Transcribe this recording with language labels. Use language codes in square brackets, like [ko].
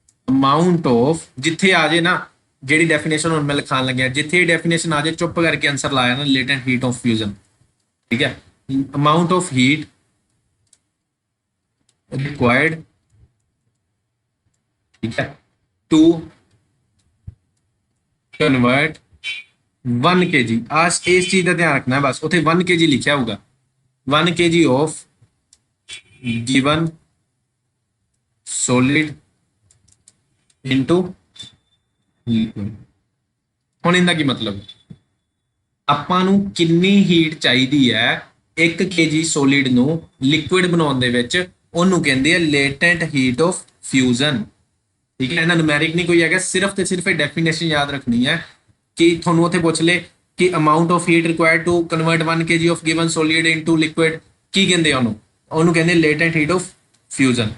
[pa] Amount of, ਜਿੱਥੇ ਆ ਜੇ ਨਾ ਜਿਹੜੀ ਡੈਫੀਨੇਸ਼ਨ ਹੁਣ ਮੈਂ ਲਿਖਾਣ ਲੱਗਿਆ, ਜਿੱਥੇ ਡੈਫੀਨੇਸ਼ਨ ਆ ਜੇ ਚੁੱਪ ਕਰਕੇ ਆਨਸਰ ਲਾਇਆ ਨਾ, ਲੇਟੈਂਟ ਹੀਟ ਆਫ ਫਿਊਜ਼ਨ। ਠੀਕ ਹੈ, ਅਮਾਉਂਟ ਆਫ ਹੀਟ ਰਿਕੁਆਇਰਡ, ਠੀਕ ਹੈ, ਟੂ ਕਨਵਰਟ 1 kg। [hi] आज इस चीज का ध्यान रखना है बस, उसे 1 kg लिखा होगा, 1 kg of given solid into liquid. [pa] ਹੁਣ ਇਹਦਾ ਕੀ ਮਤਲਬ, ਆਪਾਂ ਨੂੰ ਕਿੰਨੀ ਹੀਟ ਚਾਹੀਦੀ ਹੈ 1 kg ਸੋਲਿਡ ਨੂੰ ਲਿਕੁਇਡ ਬਣਾਉਣ ਦੇ ਵਿੱਚ, ਉਹਨੂੰ ਕਹਿੰਦੇ ਆ ਲੇਟੈਂਟ ਹੀਟ ਆਫ ਫਿਊਜ਼ਨ। ਠੀਕ ਹੈ, ਇਹਦਾ ਨੂਮੈਰਿਕ ਨਹੀਂ ਕੋਈ ਹੈਗਾ, ਸਿਰਫ ਤੇ ਸਿਰਫ ਇਹ ਡੈਫੀਨੇਸ਼ਨ ਯਾਦ ਰੱਖਣੀ ਹੈ ਕਿ ਤੁਹਾਨੂੰ ਉੱਥੇ ਪੁੱਛ ਲੇ ਕਿ amount of heat required to convert 1 kg of given solid into liquid, ਕੀ ਕਹਿੰਦੇ ਆ ਉਹਨੂੰ ਕਹਿੰਦੇ ਲੇਟੈਂਟ ਹੀਟ ਆਫ ਫਿਊਜ਼ਨ।